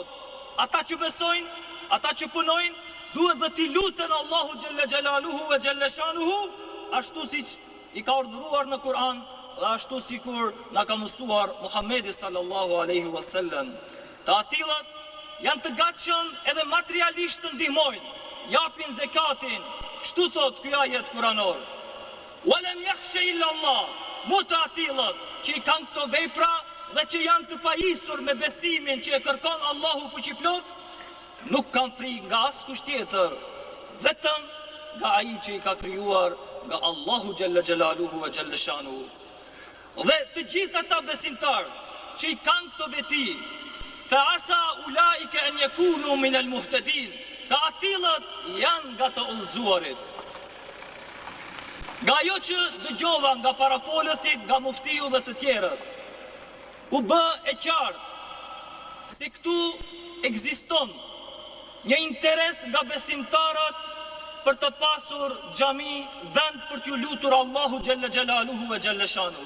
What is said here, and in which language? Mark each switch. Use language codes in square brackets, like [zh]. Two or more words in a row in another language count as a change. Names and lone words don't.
[sq] Ata që besojnë, ata që punojnë, duhet dhe t'i luten Allahu [ar] جل جلاله [sq] e [ar] جل شأنه, [sq] ashtu siç i ka urdhëruar në Kur'an dhe ashtu sikur na ka mësuar Muhamedi [ar] صلى الله عليه وسلم. [sq] Të atillët janë të gatshëm edhe materialisht të ndihmojnë, japin zekatin, kështu thot ky ajet kuranor. [ar] ولم يخش إلا الله. [sq] Mu të atillët që i kanë këto vepra dhe që janë të pajisur me besimin që e kërkon Allahu fuqiplot, nuk kanë frikë nga askush tjetër, vetëm nga ai që i ka krijuar, nga Allahu [ar] جل جلاله [sq] e [ar] جل شأنه. [sq] Dhe të gjithë ata besimtarë që i kanë këto veti, [ar] فعسى أولئك أن يكونوا من المهتدين, [sq] të atillët janë nga të udhëzuarit. Nga ajo që dëgjova nga parafolësit, nga muftiu dhe të tjerët, u bë e qartë se këtu ekziston një interes nga besimtarët për të pasur xhami, vend për t'ju lutur Allahu [ar] جل جلاله [sq] e [ar] جل شأنه.